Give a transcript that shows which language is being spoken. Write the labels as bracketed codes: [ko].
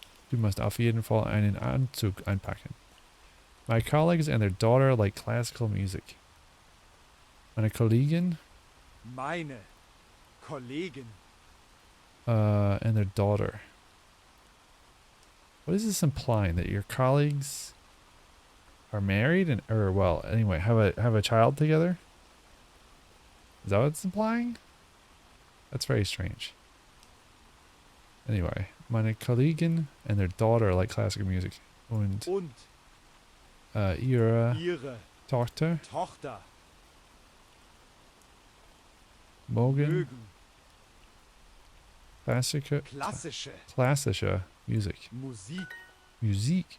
[de] Du musst auf jeden Fall einen Anzug einpacken. [en] My colleagues and their daughter like classical music. [de] Meine Kollegen Meine Kollegen. [en] and their daughter. What is this implying? That your colleagues are married and well, anyway, have a child together? Is that what it's implying? That's very strange. Anyway, [de] meine Kollegen [en] and their daughter like classical music. [de] Und ihre Tochter mögen klassische Musik. Musik.